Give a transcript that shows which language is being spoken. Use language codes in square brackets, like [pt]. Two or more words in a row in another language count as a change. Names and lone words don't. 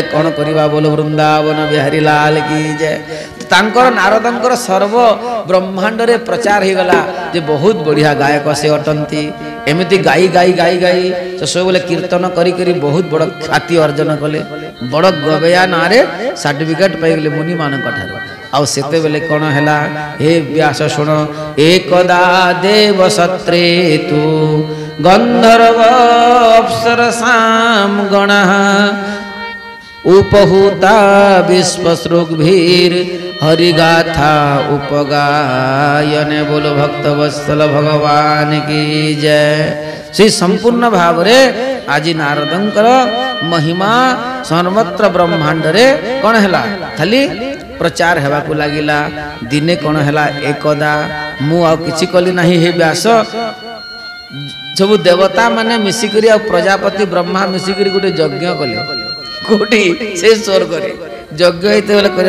[or] କଣ କରିବା [hi] बोलो वृंदावन बिहारी लाल की जय [or] ତାଙ୍କର ନାରଦଙ୍କର ସର୍ବ ବ୍ରହ୍ମାଣ୍ଡ ରେ ପ୍ରଚାର ହୋଇ ଗଲା ଯେ ବହୁତ ବଢ଼ିଆ ଗାୟକ ସେ ଅଟନ୍ତି ଏମିତି ଗାଇ ଗାଇ ଗାଇ ଗାଇ ସେ ସବୁ ବୋଲେ କୀର୍ତ୍ତନ କରି କରି ବହୁତ ବଡ଼ ଖ୍ୟାତି ଅର୍ଜନ କଲେ ବଡ଼ ଗବୟା ନାରେ ସର୍ଟିଫିକେଟ ପାଇ ଗଲେ ମୁନି ମାନଙ୍କ ଠାରୁ ଆ ସେତେ ବେଳେ କଣ ହେଲା ହେ ବ୍ୟାସ ଶୁଣ [sa] एकदा देव सत्रे तू गंधर्व अप्सरसाम गणः उपहूता विश्वश्रुग्भीर हरिगाथा उपगायने [hi] बोलो भक्तवत्सल भगवान की जय [or] ସେ ସମ୍ପୂର୍ଣ୍ଣ ଭାବ ରେ ଆଜି ନାରଦଙ୍କର ମହିମା ସର୍ବତ୍ର ବ୍ରହ୍ମାଣ୍ଡ ରେ କଣ ହେଲା ଖାଲି ପ୍ରଚାର ହେବା କୁ ଲାଗିଲା ଦିନେ କଣ ହେଲା ଏକଦା ମୁଁ ଆ କିଛି କହିଲି ନାହିଁ ହେ ବ୍ୟାସ ସବୁ ଦେବତା ମାନେ ମିଶିକରି ଆ ପ୍ରଜାପତି ବ୍ରହ୍ମା ମିଶିକରି ଗୋଟେ ଯଜ୍ଞ କଲେ କୋଠି ସେ ସ୍ୱର୍ଗ ରେ ଯଜ୍ଞ ହେଉଥିବା ବେଳେ କରିଆ